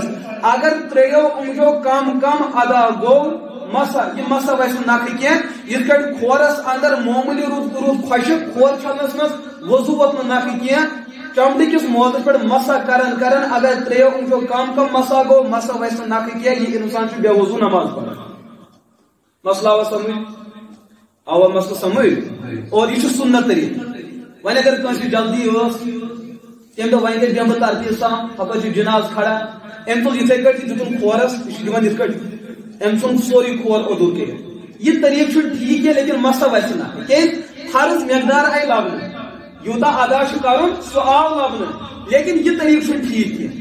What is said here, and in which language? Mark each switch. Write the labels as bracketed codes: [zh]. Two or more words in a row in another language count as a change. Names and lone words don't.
[ks] اگر 3 اونگجو کم کم ادا گوٚو مسا یہ مسا ویسے نکھٕ کینٛہہ یِتھ کٔنۍ کھورس اندر معموٗلی روٗد خۄشک کھور چھلنس منٛز وضوٗ ووت نہٕ نکھٕ کینٛہہ چمڑِ کِس موزس پٮ۪ٹھ مسا کران اگر 3 اونگجو کم مسا گوٚو مسا ویسے نکھٕ کینٛہہ یہِ انسان چھُ بے وضوٗ نماز پران. مسئلہ آوا سمجھ آوا مسئلہ سمجھ [ur] اور یہ سنت طریقہ. [ks] وۄنۍ اگر کٲنٛسہِ جلدی ٲس تمہِ دۄہ وۄنۍ گژھِ بیٚہمہٕ بہٕ ترتیٖب سان ہپٲرۍ چھُ جناز کھڑا أمۍ تُل یِتھٕے کٔٹھۍ دِتُن کھورس یہِ چھُ دِوان یِتھ کٔٹھۍ أمۍ ژھُن سورُے کھور اوٚدُر کٔرِتھ. یہ طریقہٕ چھُنہٕ ٹھیٖک کینٛہہ لیکن مسا وسہِ نہٕ کیٛازِ فرض مقدار آیہِ لبنہٕ یوٗتاہ ادا چھُ کرُن سُہ آو لبنہٕ لیکن یہ طریقہٕ چھُنہٕ ٹھیٖک کینٛہہ.